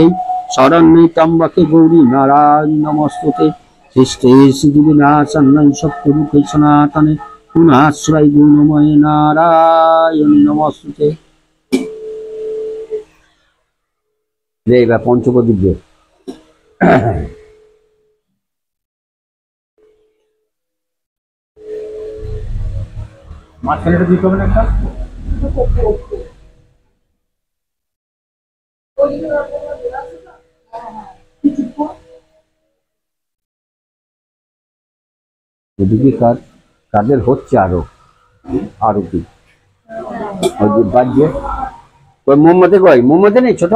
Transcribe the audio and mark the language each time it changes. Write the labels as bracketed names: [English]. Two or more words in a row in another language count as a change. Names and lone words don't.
[Sanskrit] शरण्ये त्र्यंबके गौरी नारायणी नमस्तुते सृष्टे सिद्धिविनाशनं सत्यरूपे सनातने पुनाश्रय गुणमय नारायणी नमस्तुते देव पंचपदिव्य [Bangla] মাঝখানে দিতে হবে না একটা এদিকে কাদের হচ্ছে আরো আরো কি ওই যে বাজে ওই মোমবাতি কই মোমবাতি নেই ছোট